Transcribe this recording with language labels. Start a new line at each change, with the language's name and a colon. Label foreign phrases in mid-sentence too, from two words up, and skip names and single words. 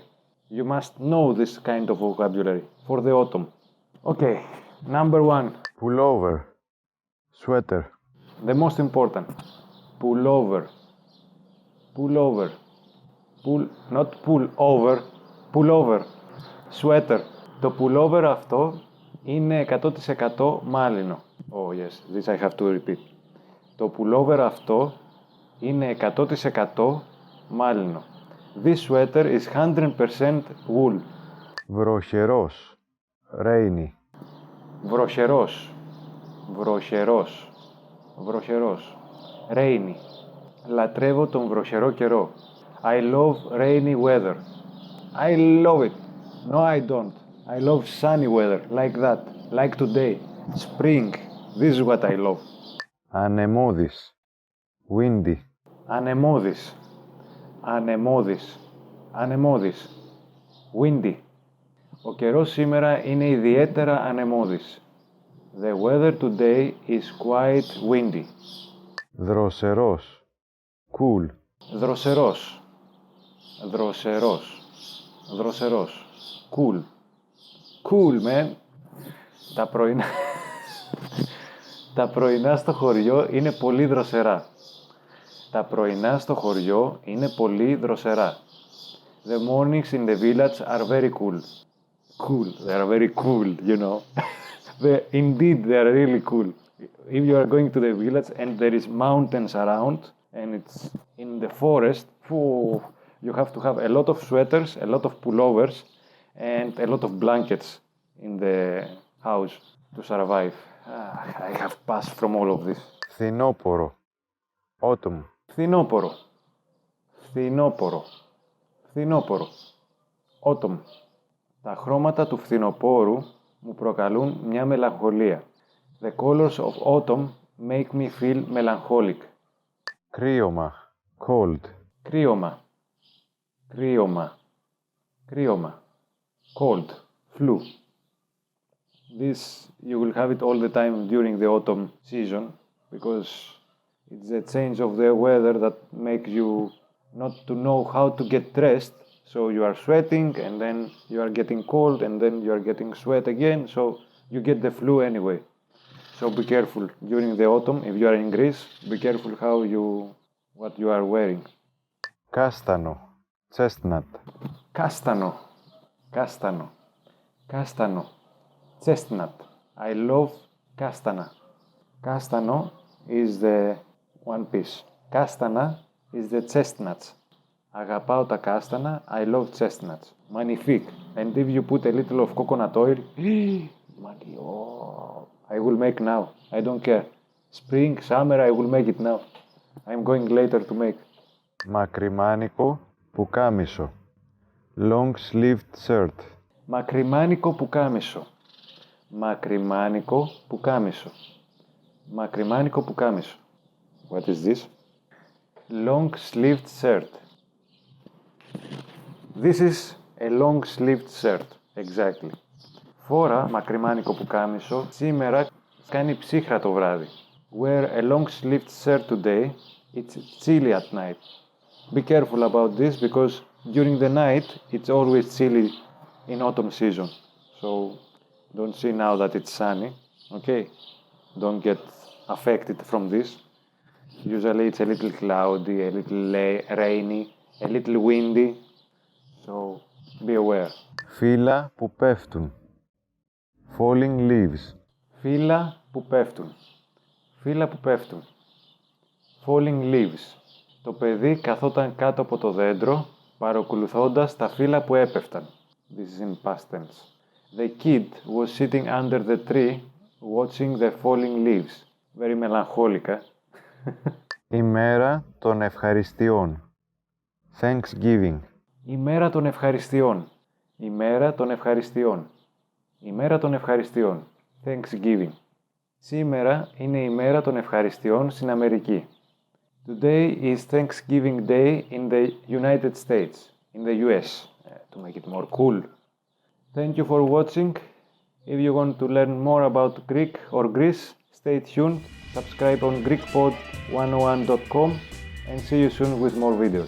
English: You must know this kind of vocabulary for the autumn. Okay, number one. Pullover, sweater. The most important. Pullover. Pullover. Not pull over. Pullover. Sweater.
Greek: Το pullover αυτό είναι 100% μάλινο.
English: Oh yes, this I have to repeat.
Greek: Το pullover αυτό είναι 100% μάλινο.
English: This sweater is 100% wool.
Greek: Βροχερός, rainy. Βροχερός. Βροχερός. Βροχερός. Rainy. Λατρεύω τον βροχερό καιρό.
English: I love rainy weather. I love it. No, I don't. I love sunny weather, like that, like today. Spring. This is what I love.
Greek: Ανεμώδης, windy. Ανεμώδης. Ανεμώδης. Ανεμώδης. Windy. Ο καιρός σήμερα είναι ιδιαίτερα ανεμώδης.
English: The weather today is quite windy.
Greek: Δροσερός, cool. Δροσερός. Δροσερός.
English: Δροσερός. Cool. Cool, man.
Greek: Τα πρωινά στο χωριό είναι πολύ δροσερά. Τα πρωινά στο χωριό είναι πολύ δροσερά.
English: The mornings in the village are very cool. Cool. They are very cool, you know. Indeed, they are really cool. If you are going to the village and there is mountains around and it's in the forest, you have to have a lot of sweaters, a lot of pullovers and a lot of blankets in the house to survive. I have passed from all of this.
Greek: Φθινόπορο, autumn. Φθινόπορο. Φθινόπορο. Φθινόπορο.
English: Autumn.
Greek: Τα χρώματα του φθινοπόρου μου προκαλούν μια μελαγχολία.
English: The colors of autumn make me feel melancholic.
Greek: Κρύωμα, cold. Κρύωμα. Κρύωμα. Κρύωμα.
English: Cold. Flu. This you will have it all the time during the autumn season because it's a change of the weather that makes you not to know how to get dressed. So you are sweating and then you are getting cold and then you are getting sweat again. So you get the flu anyway. So be careful during the autumn. If you are in Greece, be careful what you are wearing.
Greek: Κάστανο, chestnut. Κάστανο. Κάστανο. Κάστανο.
English: Chestnut. I love κάστανα. Κάστανο is the one piece. Κάστανα is the chestnuts.
Greek: Αγαπάω τα κάστανα.
English: I love chestnuts. Magnifique. And if you put a little of coconut oil, I will make now. I don't care. Spring, summer, I will make it now. I'm going later to make.
Greek: Μακριμάνικο, πουκάμισο.
English: Long sleeved shirt.
Greek: Μακριμάνικο πουκάμισο. Μακριμάνικο πουκάμισο. Μακριμάνικο πουκάμισο.
English: What is this? Long sleeved shirt. This is a long sleeved shirt. Exactly. Φόρα μακριμάνικο πουκάμισο. Σήμερα κάνει ψύχρα το βράδυ. Wear a long sleeved shirt today. It's chilly at night. Be careful about this because during the night it's always chilly in autumn season. So don't see now that it's sunny. Okay? Don't get affected from this. Usually it's a little cloudy, a little rainy, a little windy. So be aware.
Greek: Φύλλα που πέφτουν.
English: Falling leaves.
Greek: Φύλλα που πέφτουν. Φύλλα που πέφτουν.
English: Falling leaves.
Greek: Το παιδί καθόταν κάτω από το δέντρο, παρακολουθώντας τα φύλλα που έπεφταν.
English: This is in past tense. The kid was sitting under the tree, watching the falling leaves. very melancholic.
Greek: ημέρα των ευχαριστειών.
English: Thanksgiving.
Greek: Ημέρα των ευχαριστειών. Ημέρα των ευχαριστειών. Ημέρα των ευχαριστειών.
English: Thanksgiving.
Greek: Σήμερα είναι η ημέρα των ευχαριστειών στην Αμερική.
English: Today is Thanksgiving Day in the United States, in the US, to make it more cool. Thank you for watching. If you want to learn more about Greek or Greece, stay tuned, subscribe on GreekPod101.com and see you soon with more videos.